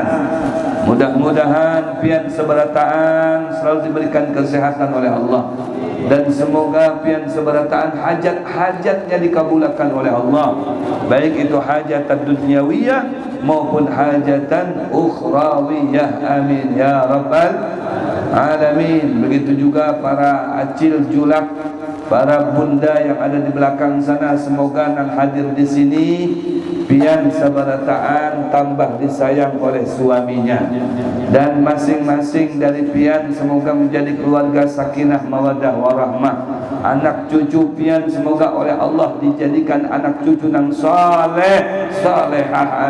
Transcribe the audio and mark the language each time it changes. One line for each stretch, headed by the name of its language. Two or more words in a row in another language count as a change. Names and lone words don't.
Indonesian: Mudah-mudahan
Banjar: pian seberataan
Indonesian: selalu diberikan kesehatan oleh Allah, dan semoga
Banjar: pian seberataan
Indonesian: hajat-hajatnya dikabulkan oleh Allah, baik itu hajatan dunyawiyah maupun hajatan ukhrawiyah.
Arabic: آمين يا رب العالمين.
Indonesian: Begitu juga para
Banjar: acil julak,
Indonesian: para bunda yang ada di belakang sana, semoga yang hadir di sini
Banjar: pian sabarataan
Indonesian: tambah disayang oleh suaminya, dan masing-masing dari pian semoga menjadi keluarga
Arabic: سكينة مودة ورحمة.
Indonesian: Anak cucu pian semoga oleh Allah dijadikan anak cucu yang saleh salehah.